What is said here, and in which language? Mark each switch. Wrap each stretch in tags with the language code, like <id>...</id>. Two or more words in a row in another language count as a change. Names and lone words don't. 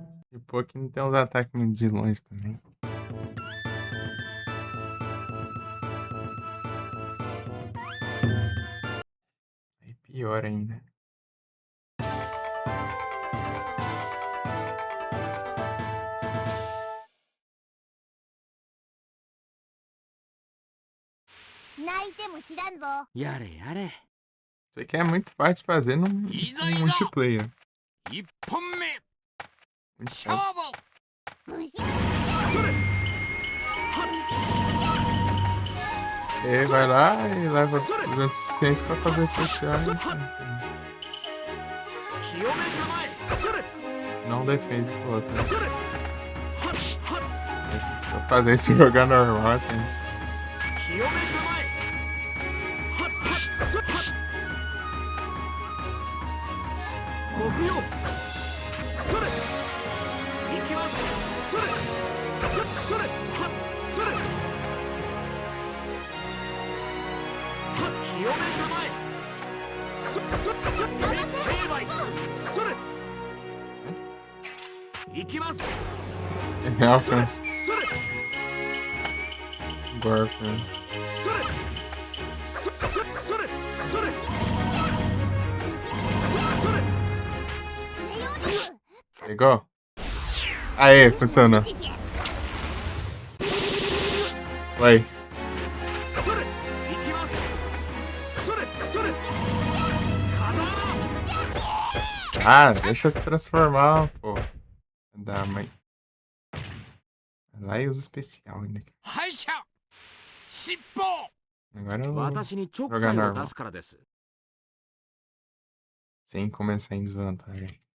<pt>E pô, aqui não tem uns ataques muito de longe também. Aí pior ainda.</pt> <ja>やれやれ。</ja> <pt>Isso aqui é muito fácil de fazer no multiplayer.</pt> <ja>1 本目</ja> <pt>Muito</pt> <ja>勝</ja> <pt>fácil.</pt> <ja>負</ja> <pt>Você vai lá e leva o dano suficiente pra fazer social. Não defende pro outro. Se for fazer isso jogar normal, tem isso.</pt> <ja>清めたまえ。はっはっはっ。木曜。それ。行きます。それ。それ。はっ。それ。はっ。清めたまえ。成敗。それ。行きます。</ja> <pt>Ele alcança.</pt> <ja>それ。</ja> <pt>Golpe.</pt> <ja>それ。それ。それ。</ja> <pt>Pegou? Aê, funcionou. Vai. Ah, deixa eu transformar, pô. Da mãe. Lá e usa especial ainda.</pt> <ja>敗者尻尾</ja> <pt>Agora eu vou</pt> <ja>私にちょっかい</ja> <pt>jogar</pt> <ja>を出</ja> <pt>normal.</pt> <ja>すからです。</ja> <pt>Sem começar em desvantagem.</pt>